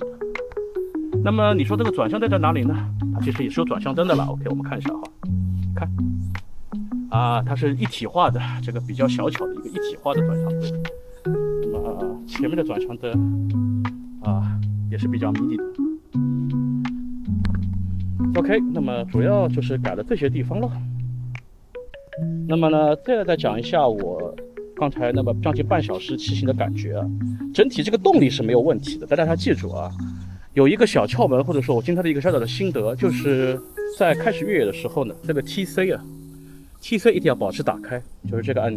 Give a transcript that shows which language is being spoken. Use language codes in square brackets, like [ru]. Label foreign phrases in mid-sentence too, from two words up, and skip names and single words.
[zh] 那麼你說這個轉向燈在哪裡呢？它其實也是有轉向燈的了。OK， 我們看一下哈，看，它是一體化的，這個比較小巧的一個一體化的轉向燈。那麼前面的轉向燈也是比較迷你的。OK， 那麼主要就是改了這些地方了。那麼呢，再講一下我剛才那麼將近半小時騎行的感覺啊，整體這個動力是沒有問題的，但大家記住啊，有一個小竅門，或者說我今天的一個小小的心得，就是在開始越野的時候呢，這個 TC 一定要保持打開，就是這個按鈕。